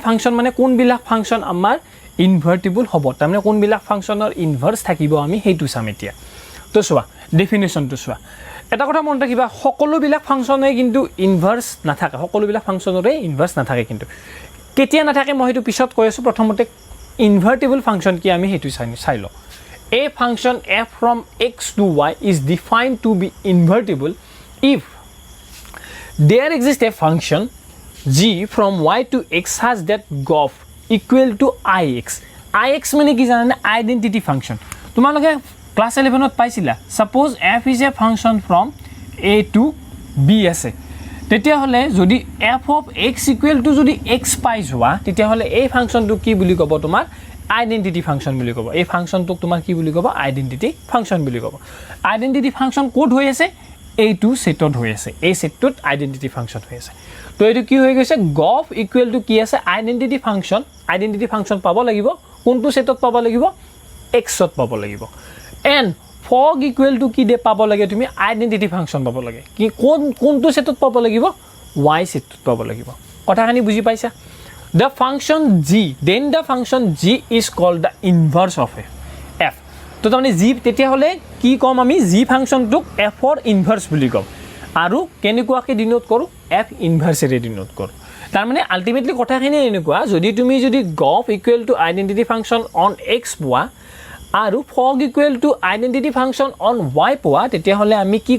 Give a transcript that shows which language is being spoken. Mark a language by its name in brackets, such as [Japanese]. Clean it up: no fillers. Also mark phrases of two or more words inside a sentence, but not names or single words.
[Assamese] ফাংচন মানে কোনবিলাক ফাংচন আমাৰ ইনভাৰ্টিবল হ'ব তাৰমানে কোনবিলাক ফাংচনৰ ইনভাৰ্স থাকিব আমি হেতু চাম এতিয়া তো চোৱা ডেফিনিশ্যনটো চোৱা এটা কথা মনত ৰাখিবা সকলোবিলাক ফাংচনে কিন্তু ইনভাৰ্স নাথাকে সকলোবিলাক ফাংচনৰে ইনভাৰ্স নাথাকে কিন্তু কেতিয়া নাথাকে মই হেতু পিছত কৈ আছো প্ৰথমতে [English] invertible function [Assamese] কি আমি হেতু চাই ল [English] a function f from x to y is defined to be invertible if there exists a function g from y to x has that gof equal to ix ix [Assamese] মানে কি জানা [English] identity function [Assamese] তোমালোকে ক্লাস 11 ত পাইছিলা [English] suppose f is a function from a to b [Assamese] আছে তেতিয়া হলে যদি [English] f of x equal to [Assamese] যদি x পাই যোৱা তেতিয়া হলে এই ফাংশনটো কি বুলি কব তোমাৰ [English] identity function [Assamese] বুলি কব এই ফাংশনটো তোমাৰ কি বুলি কব [English] identity function [Assamese] বুলি কব [English] identity function [Assamese] কোড হৈ আছে এইটো সেটত হৈ আছে এই সেটটোত [English] identity function [Assamese] হৈ আছে তো এটো কি হৈ গৈছে গফ [English] equal to [Assamese] কি আছে [English] identity function [Assamese] পাব লাগিব কোনটো সেটত পাব লাগিব x ত পাব লাগিব এন্ড ফগ [English] equal to [Assamese] কি দে পাব লাগে তুমি [English] identity function [Assamese] পাব লাগে কি কোনটো সেটত পাব লাগিব y সেটত পাব লাগিব কথাখানি বুজি পাইছা [English] the function g then the function g is called the inverse of f [Assamese] তো তাৰমানে g তেতিয়া হলে কি কম আমি g ফাংশনটোক f ৰ ইনভাৰ্স বুলি কম আৰু কেনেকুৱাকে ডিনোট কৰো f ইনভাৰ্স এৰে ডিনোট কৰো তাৰমানে আলটিমেটলি কথাখিনি এনেকুৱা যদি গফ [English] equal to identity function on x [Assamese] পোৱা আৰু ফগ [English] equal to identity function on y [Assamese] পোৱা তেতিয়া হলে আমি কি